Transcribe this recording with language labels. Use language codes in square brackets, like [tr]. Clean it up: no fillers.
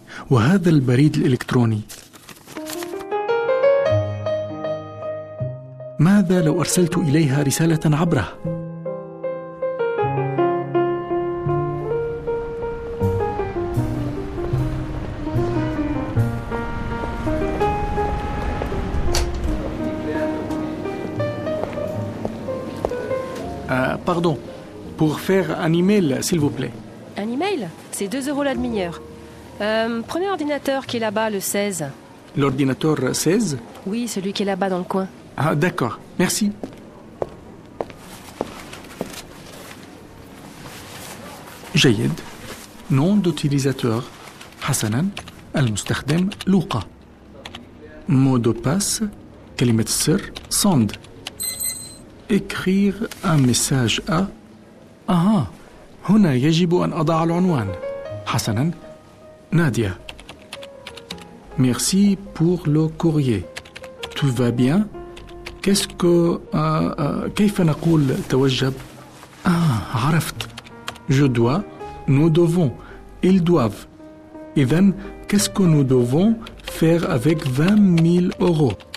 [ar] وهذا البريد الإلكتروني، ماذا لو أرسلت إليها رسالة عبره؟ [fr] Pardon, pour faire un email, s'il vous plaît. Un email? C'est 2 euros la demi-heure. Prenez l'ordinateur qui est là-bas, le 16. L'ordinateur 16? Oui, celui qui est là-bas dans le coin. Ah, d'accord, merci. Jayed, nom d'utilisateur, [ar] Hassanan, al-mustakhdem, [fr] Luqa. Mot de passe, [ar] kalimat sir, [fr] Sand. Écrire un message à... [ar] Ah ah, هنا يجب أن أضع العنوان. حسنا. [fr] Nadia. Merci pour le courrier. Tout va bien? Qu'est-ce que... [ar] كيف نقول توجب؟ [fr] Ah, [ar] عرفت. [fr] Je dois, nous devons, ils doivent. [ar] إذن, [fr] qu'est-ce que nous devons faire avec 20 000 euros?